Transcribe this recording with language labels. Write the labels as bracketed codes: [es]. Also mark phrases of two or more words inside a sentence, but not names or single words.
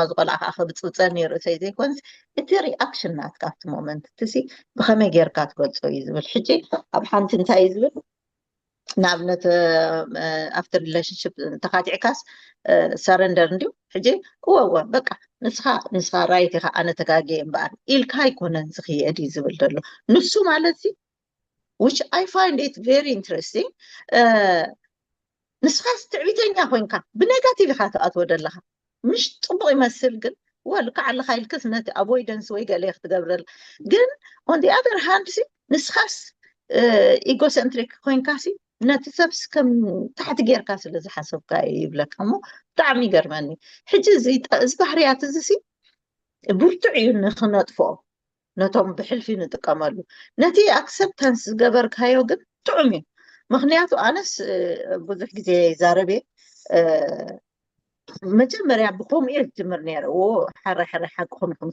[ti] ዝቆልዓ ከዓ ክብፅብፀኒ ርእሰይ ዘይኮንስ እቲ ሪኣክሽን ናትካ ኣብቲ ሞመንት እትሲ ብኸመይ ጌርካ ትገልፆ እዩ ዝብል ሕጂ ኣብ ሓንቲ እንታይ እዩ ዝብል ንኣብነት [en] after relationship [ti] ተኻቲዕካስ ሰረንደር እንድዩ ሕጂ እወወ በቃ ንስኻ ራይት ኢኻ ኣነ ተጋጊየ እምበኣር ኢልካ ኣይኮነን ዝኽየድ እዩ ዝብል ዘሎ ንሱ ማለት [en] which I find it very interesting [ti] ንስኻስ ትዕቢተኛ ኮይንካ ብኔጋቲቭ ኢኻ ትኣትዎ ዘለኻ ምሽ ፅቡቕ ይመስል ግን ወልካ ዓለኻ ኢልክስ ነቲ ኣቮይደንስ ወይ ገለ ክትገብረል ግን [en] on the other hand [ti] ሲ ንስኻስ ኢጎሰንትሪክ ኮይንካ ሲ ነቲ ሰብስ ከም ታሕቲ ጌርካ ስለ ዝሓሰብካ ይብለካ እሞ ብጣዕሚ ይገርመኒ ሕጂ እዚ ባህርያት እዚ ሲ ብርቱዕ እዩ ንክነጥፍኦ ነቶም ብሕልፊ ንጥቀመሉ ነቲ ኣክሰፕታንስ ዝገበርካዮ ግን ጥዑም እዩ ምክንያቱ ኣነስ ብዙሕ ግዜ ዛረቤ መጀመርያ ብከምኡ እየ ዝጅምር ነይረ ሓራይ ሓቅኹም ኢኹም